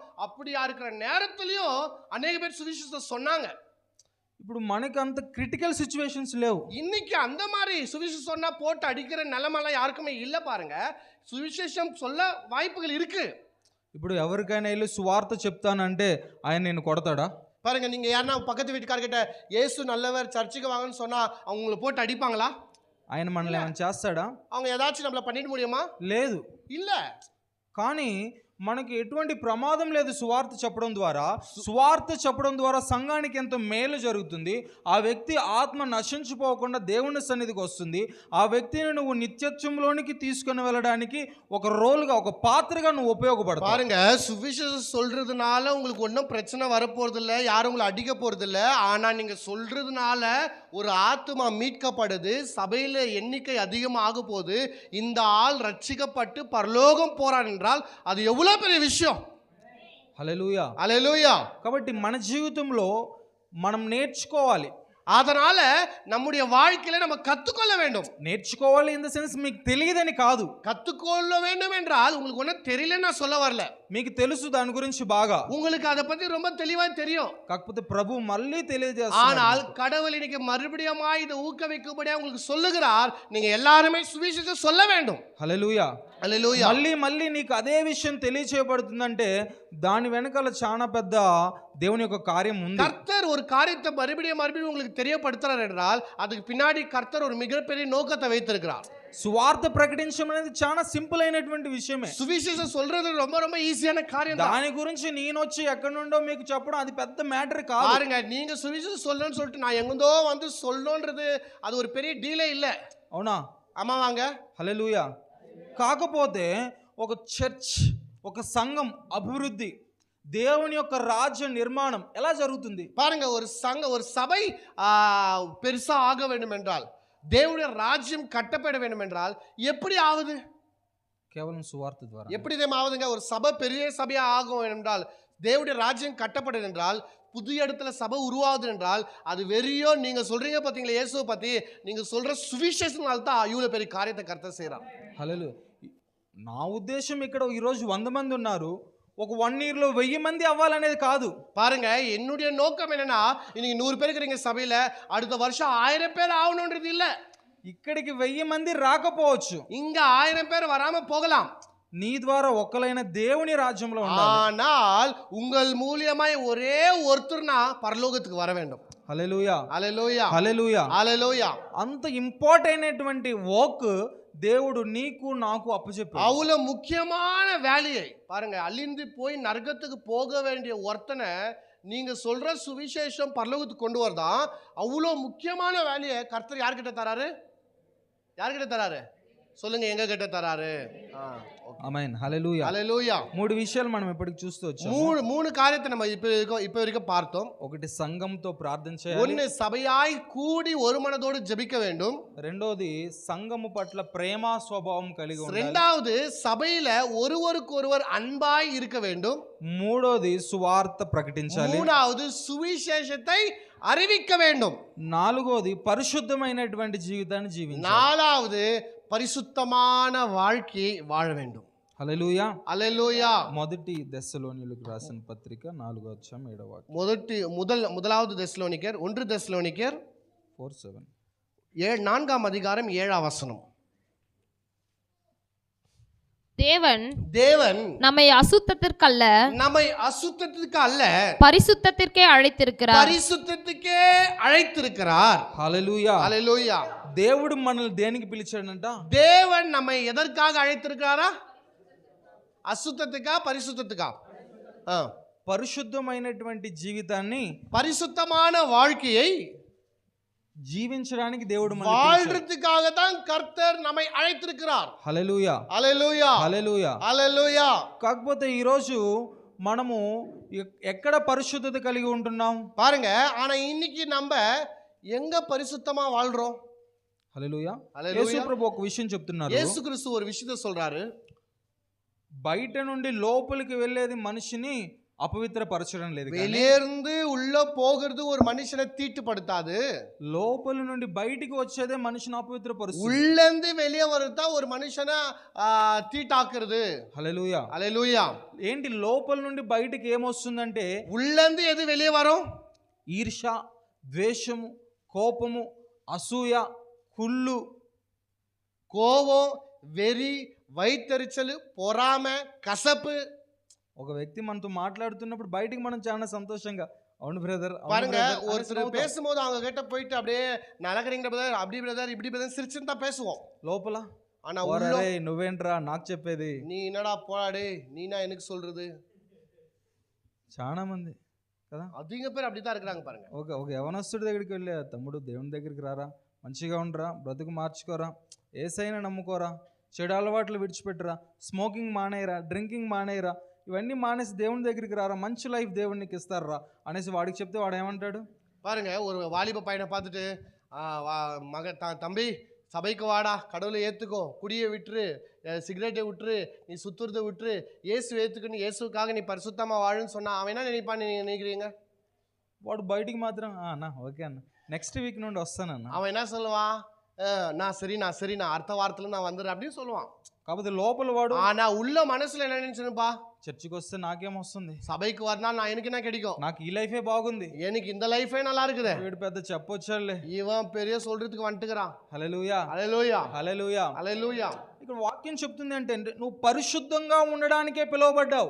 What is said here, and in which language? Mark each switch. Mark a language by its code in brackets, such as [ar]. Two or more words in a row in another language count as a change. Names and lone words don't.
[ta] அப்படியா இருக்கிற நேரத்துலையும் அநேக பேர் சுவிசேஷத்தை சொன்னாங்க. [te] ఇప్పుడు మనకి అంత [en] critical situations [te] లేవు. [ta] இன்னைக்கு அந்த மாதிரி சுவிசேஷம் சொன்னா போட்டு அடிக்கிற நிலைமெல்லாம் யாருக்குமே இல்லை. பாருங்க, சுவிசேஷம் சொல்ல வாய்ப்புகள் இருக்கு. [te] ఇప్పుడు ఎవరికైనా వెళ్ళి సువార్త చెప్తానంటే ఆయన నేను కొడతాడా? [ta] பாருங்க, நீங்க யாருன்னா பக்கத்து வீட்டுக்காரர்கிட்ட இயேசு நல்லவர் சர்ச்சுக்கு வாங்கன்னு சொன்னா அவங்கள போட்டு அடிப்பாங்களா? [te] ఆయన మనల్ని ఏమైనా చేస్తాడా? [ta] அவங்க ஏதாச்சும் நம்மள பண்ணிட முடியுமா? [te] లేదు. [ta] இல்ல. [te] కానీ మనకి ఎటువంటి ప్రమాదం లేదు సువార్త చెప్పడం ద్వారా. సువార్త చెప్పడం ద్వారా సంఘానికి ఎంతో మేలు జరుగుతుంది. ఆ వ్యక్తి ఆత్మ నశించిపోకుండా దేవుని సన్నిధికి వస్తుంది. ఆ వ్యక్తిని నువ్వు నిత్యత్వంలోనికి తీసుకుని వెళ్ళడానికి ఒక రోల్గా, ఒక పాత్రగా నువ్వు ఉపయోగపడతావు. [ta] பாருங்க, சுவிசேஷம் சொல்றதுனால உங்களுக்கு ஒன்றும் பிரச்சனை வரப்போறது இல்லை, யாரும் உங்களை அடிக்க போறது இல்லை. ஆனா நீங்க சொல்றதுனால ஒரு ஆத்மா மீட்கப்படுது, சபையில எண்ணிக்கை அதிகமாக போகுது, இந்த ஆள் ரட்சிக்கப்பட்டு பரலோகம் போறான் என்றால் அது எவ்வளவு பெரிய விஷயம். [te] హల్లెలూయా. [ta] அல்லேலூயா. [te] కాబట్టి మన జీవితంలో మనం నేర్చుకోవాలి. [ta] அதனால நம்முடைய வாழ்க்கையில நம்ம கத்துக்கொள்ள வேண்டும். [te] నేర్చుకోవాలి [en] in the sense [te] మీకు తెలియదని కాదు. [ta] கத்துக்கொள்ள வேண்டும் என்றால் உங்களுக்கு ஒன்றும் தெரியலன்னு நான் சொல்ல வரல. [te] మీకు తెలుసు దాని గురించి బాగా, [ta] உங்களுக்கு அதை பத்தி ரொம்ப தெளிவா தெரியும். [te] కాకపోతే ప్రభు మళ్ళీ తెలియజేస్తున్నాడు. [ta] ஆனால் கடவுள் இன்னைக்கு மறுபடியும் இதை ஊக்குவிக்கும்படியா உங்களுக்கு சொல்லுகிறார், நீங்க எல்லாருமே சுவிசேஷம் சொல்ல வேண்டும். [te] హల్లెలూయా. [ta] அல்லேலூயா. [te] మళ్ళీ నీకు అదే విషయం తెలియచేయబడుతుందంటే దాని వెనకాల చాలా పెద్ద దేవుని యొక్క కార్యం ఉంది. [ta] கர்த்தர் ஒரு காரியத்தை மறுபடியும் உங்களுக்கு தெரியப்படுத்துறார் என்றால் அதுக்கு பின்னாடி கர்த்தர் ஒரு மிகப்பெரிய நோக்கத்தை வைத்திருக்கிறார். [te] సువార్త ప్రకటించడం అనేది చాలా సింపుల్ అయినటువంటి విషయమే. [ta] சுவிசேஷம் சொல்றது ரொம்ப ரொம்ப ஈஸியான காரியம் தான். [te] దాని గురించి నేను వచ్చి ఎక్కడి నుండో మీకు చెప్పడం అది పెద్ద మ్యాటర్ కాదు. [ta] பாருங்க, நீங்க சுவிசேஷம் சொல்லணும்னு சொல்லிட்டு நான் எங்கேந்தோ வந்து சொல்லணும்ன்றது அது ஒரு பெரிய డీలే இல்ல. [te] అవునా? [ta] ஆமா வாங்க. [te] హల్లెలూయా. కాకపోతే ఒక చర్చ్, ఒక సంఘం అభివృద్ధి, దేవుని యొక్క రాజ్య నిర్మాణం ఎలా జరుగుతుంది? [ta] பாருங்க, ஒரு சபை பெருசா ஆக வேண்டும் என்றால், தேவனுடைய ராஜ்யம் கட்டப்பட வேண்டும் என்றால் எப்படி ஆகுது? [te] కేవలం సువార్త ద్వారా. [ta] எப்படி ஆகுதுங்க? ஒரு சபை பெரிய சபையா ஆகும் என்றால், தேவனுடைய ராஜ்யம் கட்டப்படுது என்றால், புது இடத்துல சபை உருவாகுது என்றால், அது வெறியோ நீங்க சொல்றீங்க பாத்தீங்களா இயேசுவை பத்தி, நீங்க சொல்ற சுவிசேஷனால தான் இவ்வளவு பெரிய காரியத்தை கர்த்தர் செய்றார். [te] హల్లెలూయా. నా ఉద్దేశం ఇక్కడ ఈరోజు 100 మంది ఉన్నారు, ఒక 1 ఇయర్లో 1000 మంది అవ్వాలనేది కాదు. [ta] பாருங்க, என்னுடைய நோக்கம் என்னன்னா, இன்னைக்கு 100 பேர் இருக்கிறீங்க சபையில, அடுத்த வருஷம் 1000 பேர் ஆகணும்ன்றது இல்ல. [te] ఇక్కడికి 1000 మంది రాకపోవచ్చు, [ta] இங்க 1000 பேர் வராம போகலாம். [te] నీ ద్వారా ఒక్కలైన దేవుని రాజ్యంలో ఉండాలి. [ta] ஆனால் உங்கள் மூலியமாய் ஒரே ஒருத்தர்னா பரலோகத்துக்கு வர வேண்டும். [te] హల్లెలూయా. [ta] அல்லேலூயா. [te] హల్లెలూయా. [ta] அல்லேலூயா. [te] అంత ఇంపార్టెంట్ అయినటువంటి వర్క్ దేవుడు నీకు నాకు అప్పచెప్పాడు. [ta] அவ்வளவு முக்கியமான வேலையை பாருங்க, அழிந்து போய் நரகத்துக்கு போக வேண்டிய ஒருத்தனை நீங்க சொல்ற சுவிசேஷம் பரலோகத்துக்கு கொண்டு வரதான் அவ்வளோ முக்கியமான வேலையை கர்த்தர் யார்கிட்ட தராரு? யார்கிட்ட தராரு சொல்லுங்க? எங்க கிட்ட தராரு? [te] ఆమేన్. హల్లెలూయా. [ta] அல்லேலூயா. [te] 3 విషయాలు మనం ఇప్పటికి చూస్తూ వచ్చాము. [ta] மூணு காரியத்தை நம்ம இப்ப வரைக்கும் பார்த்தோம். [te] ఒకటి సంఘంతో ప్రార్థన చేయాలి. [ta] ஒன்னு சபையாய் கூடி ஒரு மனதோடு ஜெபிக்க வேண்டும். [te] రెండోది సంఘము పట్ల ప్రేమ స్వభావం కలిగి ఉండాలి. [ta] இரண்டாவது சபையில ஒருவருக்கொருவர் அன்பாய் இருக்க வேண்டும். [te] మూడోది సువార్త ప్రకటించాలి. [ta] மூணாவது சுவிசேஷத்தை அறிவிக்க வேண்டும். [te] నాలుగోది పరిశుద్ధమైనటువంటి జీవితాన్ని జీవించాలి. [ta] நாலாவது பரிசுத்தமான வாழ்க்கையை வாழ வேண்டும். [te] హల్లెలూయా. [ta] அல்லேலூயா. [te] మొదటి దెస్సలోనియులకు రాసిన పత్రిక 4వ అధ్యాయం 7వ వాక్యం. [ta] முதலாவது தெசலோனிக்கர் 1 தெசலோனிக்கர் 4:7. 4ஆம் அதிகாரம் 7ஆம் வசனம். தேவன் நம்மை அசுத்தத்திற்கல்ல பரிசுத்தத்திற்கே அழைத்திருக்கிறார். பரிசுத்தத்துக்கே அழைத்திருக்கிறார். [te] హల్లెలూయా. [ta] அல்லேலூயா. [te] దేవుడు మనల్ని దేనికి పిలిచాడంట? [ta] தேவன் நம்மை எதற்காக அழைத்திருக்கிறாரா? [te] అశుద్ధతగా పరిశుద్ధతగా? పరిశుద్ధమైనటువంటి జీవితాన్ని, [ta] పరిశుద్ధமான வாழ்க்கையை [te] జీవించడానికి దేవుడు [ta] வாழ்றதுக்காக தான் கர்த்தர் நம்மை அழைத்திருக்கிறார். [te] హల్లెలూయా. హల్లెలూయా. హల్లెలూయా. హల్లెలూయా. కాకపోతే ఈరోజు మనము ఎక్కడ పరిశుద్ధత కలిగి ఉంటున్నాం? [ta] பாருங்க, ஆனா இன்னைக்கு நம்ம எங்க பரிசுத்தமா வாழ்றோம்? [te] హల్లెలూయా. హల్లెలూయా. యేసు ప్రభు ఒక విషయం చెప్తున్నారు. [ta] యేసు క్రీస్తు ஒரு விஷயத்தை சொல்றாரு. [te] బయట నుండి లోపలికి వెళ్ళేది మనిషిని అపవిత్రపరచడం లేదు. [ta] வெளியிருந்து உள்ள போகிறது ஒரு மனுஷனை தீட்டுப்படுத்தாது. [te] లోపల నుండి బయటికి వచ్చేదే మనిషిని అపవిత్రపరుస్తుంది. [ta] உள்ளேந்து வெளியே வரதா ஒரு మనిషిని தீட்டாக்குறது. [te] హల్లెలూయా. హల్లెలూయా. ఏంటి లోపల నుండి బయటికి ఏమొస్తుందంటే, [ta] உள்ளேந்து எது வெளியே வரும்? [te] ఈర్ష, ద్వేషము, కోపము, అసూయ, కుళ్ళు, [ta] கோபம், வெறி, வைத்தறிச்சல், பொறாமை, [te] కసపు. ఒక వ్యక్తి మనతో మాట్లాడుతున్నప్పుడు బయటికి మనం చాలా సంతోషంగా, అవును బ్రదర్, [ta] பாருங்க, ஒருத்தர் பேசும்போது அவங்க கிட்ட போயிட்டு அப்படியே நலகரிங்க பிரதர், அப்படி பிரதர், இப்படி பிரதர் சிரிச்சுன்னு தான் பேசுவோம். [te] లోపల [ta] ஆனா [te] పోరా రే నువ్వేంట్రా నాకు చెప్పేది. [ta] நீ என்னடா போடாடே நீனா எனக்கு சொல்றது. [te] చాలా మంది కదా [ta] அதிக பேர் அப்படித்தான் இருக்கிறாங்க பாருங்க. [te] ఒక యవనస్తుడి దగ్గరికి వెళ్ళి తమ్ముడు దేవుని దగ్గరికి రారా, మంచిగా ఉండరా, బ్రతుకు మార్చుకోరా, ఏసైనా నమ్ముకోరా, చెడు అలవాట్లు విడిచిపెట్టరా, స్మోకింగ్ మానేయరా, డ్రింకింగ్ మానేయరా, ఇవన్నీ మానేసి దేవుని దగ్గరికి రారా, మంచి లైఫ్ దేవుడు నీకు ఇస్తారా అనేసి వాడికి చెప్తే వాడు ఏమంటాడు? [ta] பாருங்க, ஒரு வாலிப பையனை பார்த்துட்டு தம்பி சபைக்கு வாடா, கடவுளை ஏற்றுக்கோ, குடியை விட்டுரு, சிகரெட்டை விட்டுரு, நீ சுத்துறதை விட்டுரு, இயேசு ஏற்றுக்குன்னு இயேசுக்காக நீ பரிசுத்தமாக வாழுன்னு சொன்னா அவன் என்ன நினைப்பான்னு நீங்கள் நினைக்கிறீங்க? [te] వాడు బయటికి మాత్రం అన్న ఓకే అన్న [en] next week [te] నుండి వస్తానన్న. [ta] அவன் என்ன சொல்லுவான்? நான் சரிண்ணா அடுத்த வாரத்தில் நான் வந்துடுறேன் அப்படின்னு சொல்லுவான். [te] కాకపోతే లోపల వాడు [ta] ஆனா உள்ள மனசுல என்ன நினைச்சுப்பா, [te] చర్చికి వస్తే నాకేమొస్తుంది, [ta] சபைக்கு வரனால நான் எனக்கு என்ன கிடைக்கும், [te] నాకు ఈ లైఫే బాగుంది, [ta] எனக்கு இந்த லைஃபே நல்லா இருக்குது, [te] వీడు పెద్ద చెప్పొచ్చాడులే, [ta] இவன் பெரிய சொல்றதுக்கு வந்துட்டுக்கிறான். [te] హల్లెలూయా హల్లెలూయా హల్లెలూయా. హల్లెలూయా. ఇక్కడ వాక్యం చెప్తుంది అంటే నువ్వు పరిశుద్ధంగా ఉండడానికే పిలువబడ్డావు.